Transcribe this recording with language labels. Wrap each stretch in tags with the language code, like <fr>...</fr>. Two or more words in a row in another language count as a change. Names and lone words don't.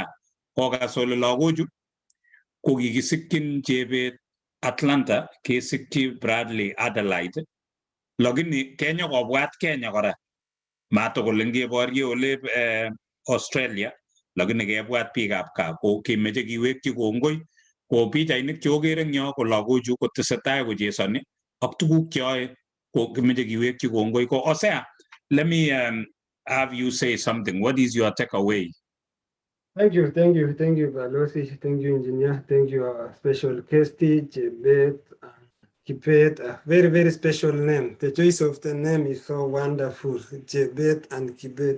<kln>Kokas ole lagochu ko kikisikyin Chebet Atlanta, kesikyi Bradley Adelaide, lakini Kenya kobwat Kenya kora. Matokole ngeborye ole Australia, lakini kebwat biikab gaa. Ko kimeche kiwekyi kongoi. Ko pichainik cheokere eng yo ko lagochu kotesetai kochesoni ak tuguk cheyoe, ko kimeche kiwekyi kongoi.</kln> <en>Ko Osea, let me have you say something. What is your takeaway? Thank you, Balosi. Thank you, Engineer. Thank you, our special guest, Chebet, Kibet. A very, very special name. The choice of the name is so wonderful, Chebet and Kibet.</en>